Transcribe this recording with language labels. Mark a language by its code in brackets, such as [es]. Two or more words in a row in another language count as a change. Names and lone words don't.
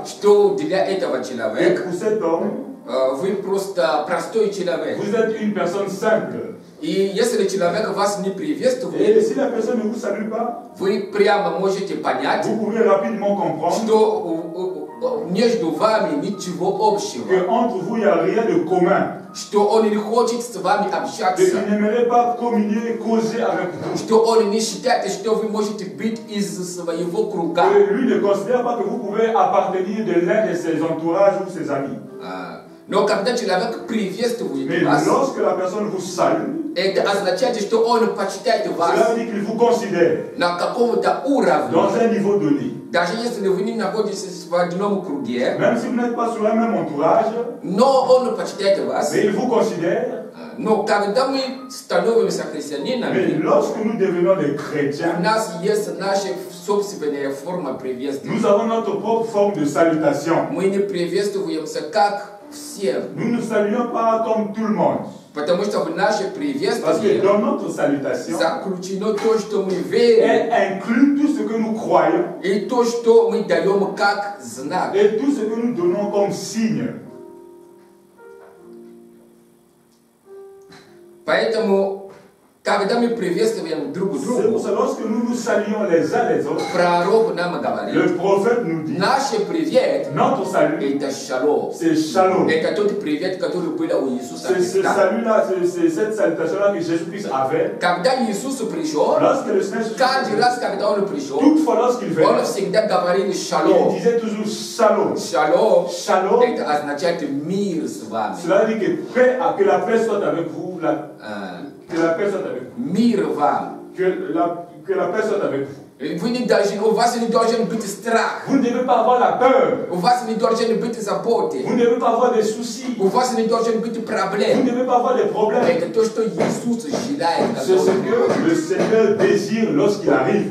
[ru] что для этого [fr] Et [ru] человека [fr] pour cet homme, [ru] вы просто простой человек. [fr] vous êtes une personne simple. [ru] И если человек вас не [fr] Et [ru] приветствует, [fr] si la personne ne vous salue pas, [ru] вы прямо можете понять, [fr] vous pouvez rapidement comprendre [ru] что между вами ничего общего, [fr] qu'entre vous, il n'y a rien de commun. [ru] что он не хочет с вами [fr] Qu'il [ru] общаться, [fr] n'aimerait pas communier, causer avec vous. [ru] что он не считает, что вы можете быть из своего круга. [fr] Que lui ne considère pas que vous pouvez appartenir de l'un de ses entourages ou ses amis. [ru] Но когда человек приветствует [fr] Mais [ru] вас, [fr] lorsque la personne vous salue, [ru] это означает, что он почитает [fr] cela [ru] вас [fr] veut dire qu'il vous considère [ru] на каком-то уровне. [fr] dans un niveau donné. [ru] Даже если вы не находитесь в одном круге, [fr] Même si vous n'êtes pas sur un même entourage, [ru] но он почитает вас. [fr] mais il vous considère. [ru] Но когда мы становимся [fr] Mais [ru] христианинами, [fr] lorsque nous devenons des [ru] у [fr] chrétiens, [ru] нас есть наша собственная форма приветствия. [fr] nous avons notre propre forme de salutation. [ru] Мы не приветствуемся как все, [fr] Nous ne saluons pas comme tout le monde. [ru] потому что в наше [fr] Parce que [ru] приветствие [fr] dans notre salutation, [ru] заключено то, что мы верим, [fr] elle inclut tout ce que nous croyons [ru] и то, что мы даем как знак. [fr] et tout ce que nous donnons comme signe. [ru] Поэтому, когда мы приветствуем друг [fr] C'est pour [ru] друга, [fr] ça que lorsque nous nous saluons les uns les autres, [ru] пророк нам говорит, [fr] le prophète nous dit, [ru] наш привет [fr] notre salut, [ru] это шалом. [fr] c'est shalom. [ru] Это тот привет, который был у Иисуса [fr] C'est ce [ru] Христа. [fr] salut-là, c'est cette salutation-là que Jésus-Christ avait. [ru] Когда Иисус пришел, [fr] Lorsque le Seigneur Jésus, [ru] каждый раз, когда он пришел, [fr] toutefois lorsqu'il [ru] он [fr] venait, [ru] всегда говорил [fr] il [ru] шалом. [fr] disait toujours shalom. [ru] Шалом, [fr] Shalom, [ru] это означает мир с вами. [fr] cela veut dire que la paix soit avec vous, que la paix soit avec vous, [ru] Мир вам. [fr] que la paix soit avec vous. Vous ne devez pas avoir la peur. Vous ne devez pas avoir des soucis. Vous ne devez pas avoir des problèmes. C'est ce que le Seigneur désire lorsqu'il arrive.